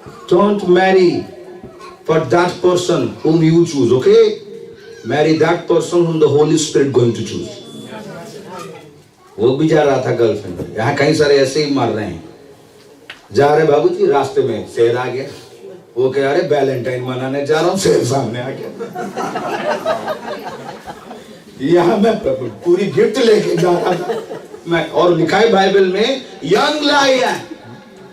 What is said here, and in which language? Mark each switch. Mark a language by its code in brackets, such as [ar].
[en] Don't marry for that person whom you choose, okay? Marry that person whom the Holy Spirit going to choose. [hi] वो भी जा रहा था girlfriend, यहाँ कई सारे ऐसे ही मर रहे हैं। जा रहे बाबूजी, रास्ते में शेर आ गया, वो कह रहे वैलेंटाइन मनाने जा रहा हूँ, शेर सामने आ गया। यहाँ मैं पूरी गिफ्ट लेके जा रहा था मैं, और लिखा है बाइबल में यंग लायन